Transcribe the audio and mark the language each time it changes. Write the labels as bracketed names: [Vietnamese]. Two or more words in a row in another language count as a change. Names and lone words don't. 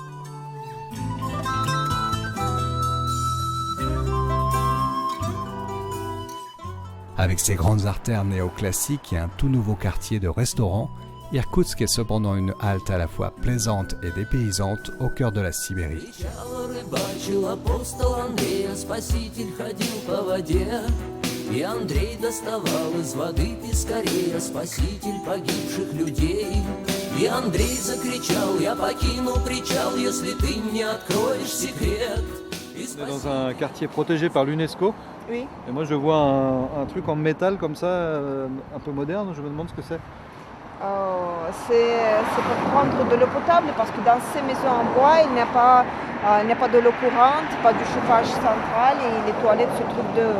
[French] Avec ses grandes artères néoclassiques et un tout nouveau quartier de restaurants, Irkoutsk est cependant une halte à la fois plaisante et dépaysante au cœur de la Sibérie. [Russian] И Андрей доставал из воды пескарей, спаситель погибших людей. И Андрей закричал: я покину причал, если ты мне откроешь секрет. [French] On est dans un quartier protégé par l'UNESCO. Oui. Et moi je vois un truc en métal comme ça, un peu moderne, je me demande ce que c'est. C'est pour prendre de l'eau potable parce que dans ces maisons en bois, il n'y a pas de l'eau courante, pas du chauffage central et les toilettes se trouvent dehors.